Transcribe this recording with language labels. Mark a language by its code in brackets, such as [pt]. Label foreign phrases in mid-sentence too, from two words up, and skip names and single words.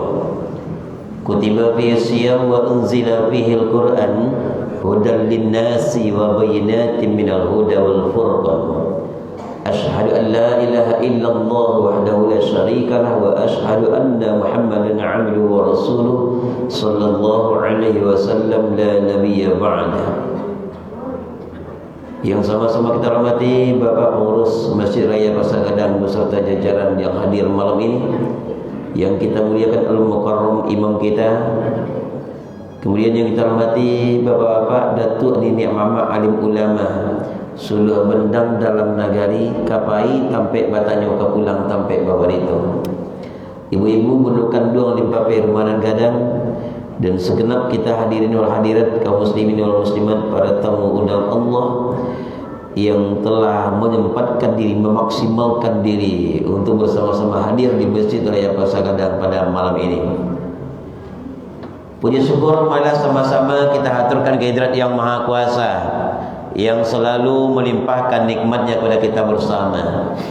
[ar] كتب فيه صيام وأنزل فيه القرآن هدى للناس وبينات من الهدى والفرقان. أشهد أن لا إله إلا الله وحده لا شريك له وأشهد أن محمدا عبده ورسوله صلى الله عليه وسلم لا نبي بعد. [id] Yang sama-sama kita hormati Bapak Pengurus Masjid Raya Pasar Gadang beserta jajaran yang hadir malam ini, yang kita muliakan Al-Mukarram imam kita. Kemudian yang kita hormati bapak-bapak, datuk, nenek, mama, alim ulama, [min] suluh bendang dalam nagari, kapai, tampek batanyo kapulang, tampek babar itu. Ibu-ibu berdukan duang limpapai rumahan gadang, [id] dan segenap kita [ar] الحاضرين والحاضرات, [id] kaum [ar] المسلمين والمسلمات, [id] para tamu undang Allah yang telah menyempatkan diri, memaksimalkan diri untuk bersama-sama hadir di Masjid Raya Pasar Gadang pada malam ini. Puji syukur marilah sama-sama kita haturkan kehadirat Yang Maha Kuasa yang selalu melimpahkan nikmatnya kepada kita bersama.